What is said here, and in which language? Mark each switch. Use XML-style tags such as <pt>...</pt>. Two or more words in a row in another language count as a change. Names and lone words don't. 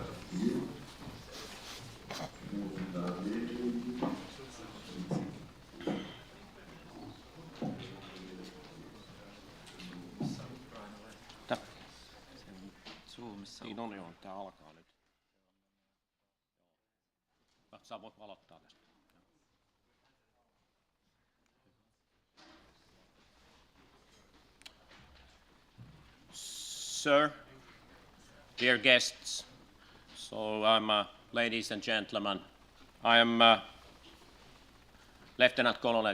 <fi>Niin on, joo, tää alkaa nyt. Sä voit aloittaa tästä.</fi> <en>Sir, dear guests, so ladies and gentlemen, I am Lieutenant Colonel</en>